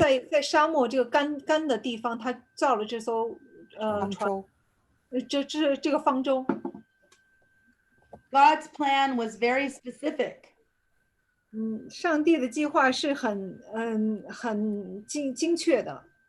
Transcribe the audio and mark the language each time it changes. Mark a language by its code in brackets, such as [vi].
[zh] 在沙漠这个干的地方，他造了这艘船。这个方舟。 [en] God's plan was very specific. [zh] 上帝的计划是很精确的。